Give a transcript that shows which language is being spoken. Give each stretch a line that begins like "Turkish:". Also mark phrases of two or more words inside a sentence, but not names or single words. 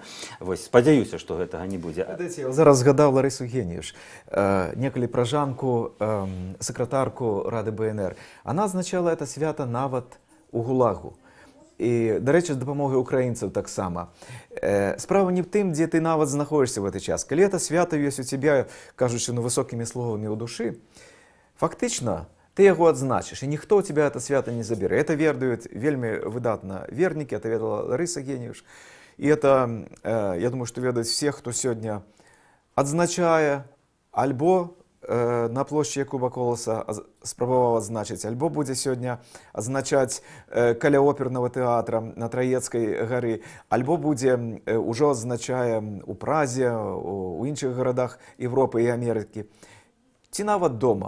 Belarusian: Вось, спадзяюся, што гэтага не будзе. Я зараз згадаў Ларысу Геніюш, некалі пражанку, сакратарку Рады БНР.
Russian: Она означала это
Belarusian: свято нават у ГУЛАГу. І, да рэчы, з дапамогай украінцаў таксама. Справа не в тым, дзе ты нават знаходзішся в гэты час. Калі это свято ёсць у цябе, кажучы, ну, высокімі словамі ў душы, фактычна ты яго адзначыш, і ніхто ў
Russian: тебя это
Belarusian: свято не заберэ. Это ведаюць вельмі выдатна вернікі, это ведала Ларыса Геніюш. І это, я думаю, што ведаюць все, хто сёння адзначае альбо на плошчы Якуба Коласа спрабаваў адзначыць, альбо будзе сёння адзначаць каля опернага тэатра на Траецкай гары, альбо будзе ўжо адзначае у Празе, у іншых гарадах Европы і Амерыкі, ці нават дома.